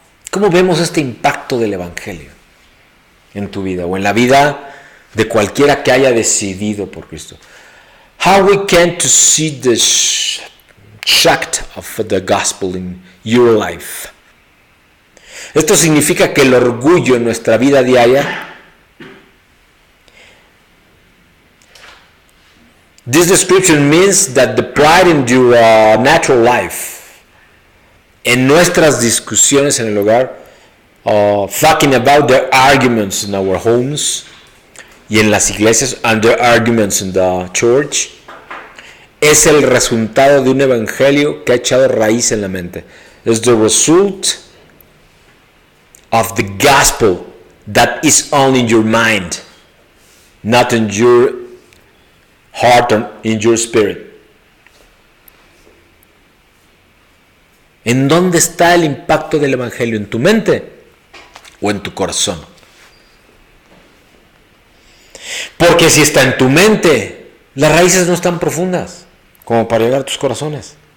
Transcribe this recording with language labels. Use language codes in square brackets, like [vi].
[es] ¿Cómo vemos este impacto del Evangelio en tu vida o en la vida de cualquiera que haya decidido por Cristo? [en] How we can to see the shaft of the gospel in your life. [es] Esto significa que el orgullo en nuestra vida diaria, [en] this description means that the pride in your natural life, [es] en nuestras discusiones en el hogar, [en] talking about the arguments in our homes [es] y en las iglesias, [en] and the arguments in the church, [es] es el resultado de un evangelio que ha echado raíz en la mente. [en] It's the result of the gospel that is only in your mind, not in your heart or in your spirit. [es] ¿En dónde está el impacto del evangelio? ¿En tu mente o en tu corazón? Porque si está en tu mente, las raíces no están profundas como para llegar a tus corazones.